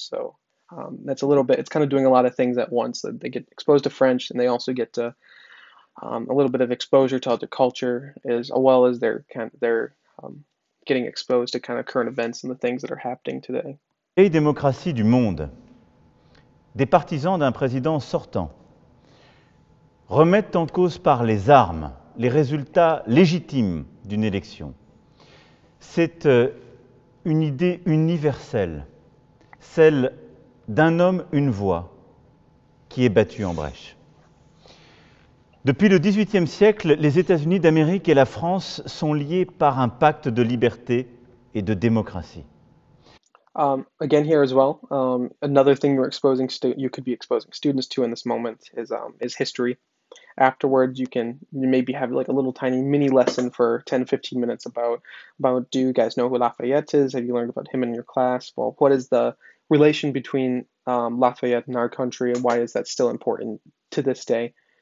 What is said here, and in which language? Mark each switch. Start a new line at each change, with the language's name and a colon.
English: So that's a little bit, it's kind of doing a lot of things at once. They get exposed to French and they also get a little bit of exposure to other culture as well as they're getting exposed to kind of current events and the things that are happening today.
French: vieille démocratie du monde, des partisans d'un président sortant remettent en cause par les armes les résultats légitimes d'une élection. C'est une idée universelle, celle d'un homme, une voix, qui est battue en brèche. Depuis le XVIIIe siècle, les États-Unis d'Amérique et la France sont liés par un pacte de liberté et de démocratie.
English: Again, here as well, another thing you could be exposing students to in this moment is history. Afterwards, you maybe have like a little tiny mini lesson for 10, 15 minutes about do you guys know who Lafayette is? Have you learned about him in your class? Well, what is the relation between Lafayette and our country, and why is that still important to this day?